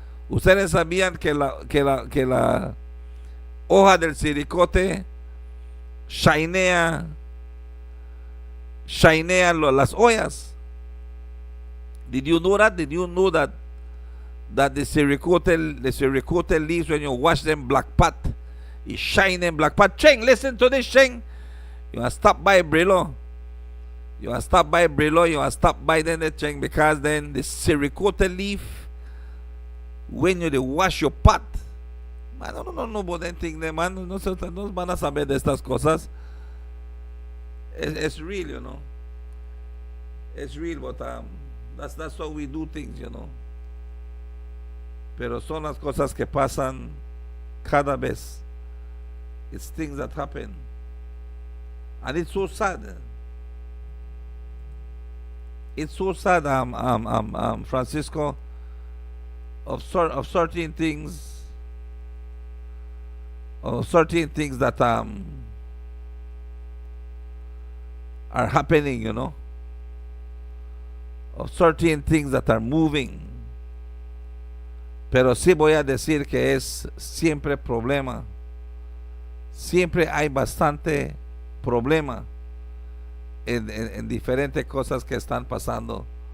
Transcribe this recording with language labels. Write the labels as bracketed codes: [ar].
[es] Ustedes sabían que la hoja del siricote shinea las ollas. [en] Did you know that? Did you know that the siricote leaves, when you wash them black pot, it shine in black pot? Cheng, listen to this, Cheng. You want to stop by Brillo. You want to stop by then the Cheng, because then the siricote leaf, when you wash your pot, man, no about anything there, man. [es] No van a saber de estas cosas. [en] It's real, you know. It's real, but that's how we do things, you know. [es] Pero son las cosas que pasan cada vez. [en] It's things that happen, and it's so sad. It's so sad, Francisco, of certain things, that are happening, you know, of certain things that are moving. [es] Pero sí voy a decir que es siempre problema. Siempre hay bastante problema en diferentes cosas que están pasando.